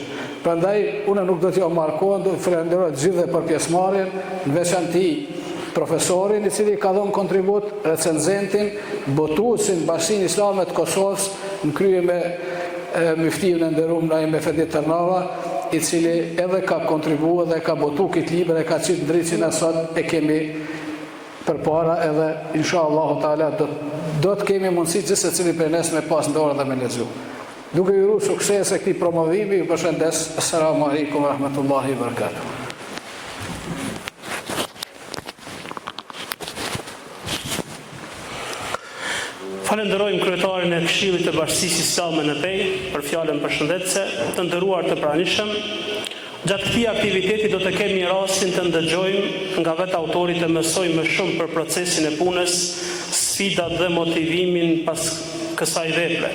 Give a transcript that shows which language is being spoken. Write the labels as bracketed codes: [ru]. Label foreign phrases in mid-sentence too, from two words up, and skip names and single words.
[sq] Prandaj, unë nuk do t'jo markohen, do të falenderoj të gjithë për pjesëmarrjen, në veçanti profesorin i cili ka dhënë kontribut, recenzentin, botuesin Bashkinë Islame të Kosovës, në krye me myftin e nderuar Naim Efendi Tërnava, i cili edhe ka kontribuar dhe ka botu këtë libër e ka qitë drejt që na sot e kemi përpara edhe [ar] إن شاء الله تعالى [sq] do të kemi mundësi gjithse cili për nes me pas ndorë dhe me lexu. Duke ju uru sukses e këtij promovimi, ju përshëndes. [ar] السلام عليكم ورحمة الله وبركاته. [sq] Falenderojmë kryetarin e Këshillit të Bashkisë Islame në Pej për fjalën përshëndetëse, të nderuar të pranishëm. Gjatë këtij aktiviteti do të kemi rastin të ndëgjojmë nga vetë autori të mësojmë më shumë për procesin e punës, sfidat dhe motivimin pas kësaj vepre.